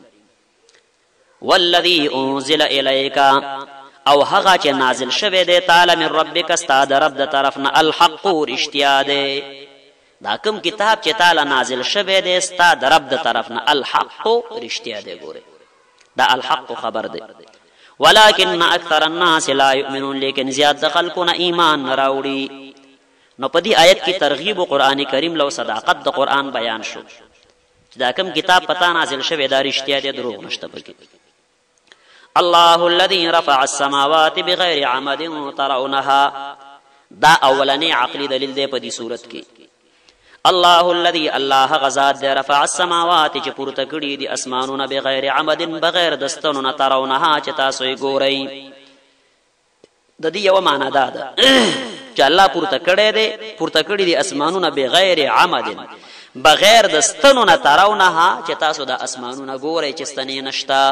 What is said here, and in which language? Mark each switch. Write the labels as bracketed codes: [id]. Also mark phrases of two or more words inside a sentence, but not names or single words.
[ar] والذي انزل الیک، [ps] او هغه چې نازل شوی دی تعالی [ar] من ربک، [ps] ستا د رب د طرف نه، الحق رښتیا دی. دا کوم کتاب چې تعالی نازل شوی دی ستا د رب د طرف نه، الحق رښتیا دی. ګوره دا الحق خبر دی. [ar] ولكن اکثر الناس لا يؤمنون، [ps] لیکن زیات د خلکو نه ایمان نه راوړي. نو په دې آیت کې ترغیب قرآن کریم لو صداقت د قرآن بیان شو چې دا کوم کتاب پتا نازل شوی دا رښتیا دی، دروغ نشته پکې. [ar] الله الذي رفع السماوات بغیر عمد ترونها، [ps] دا اولنی عقلی دلیل دی په دې صورت کې. [ar] الله الذي، [ps] الله غزاد دی، [ar] رفع السماوات [ps] چې پورته کړي دي اسمانونه، [ar] بغیر عمد [ps] بغیر دستونو نه، ترونها چې تاسو یې ګورئ. د دې یو معنا دا ده چې الله پورته کړي دي اسمانونه [ar] بغیر عمد [ps] بغیر دستونو نه، ترونها چې تاسو د اسمانونه ګورئ چې ستنې نشته.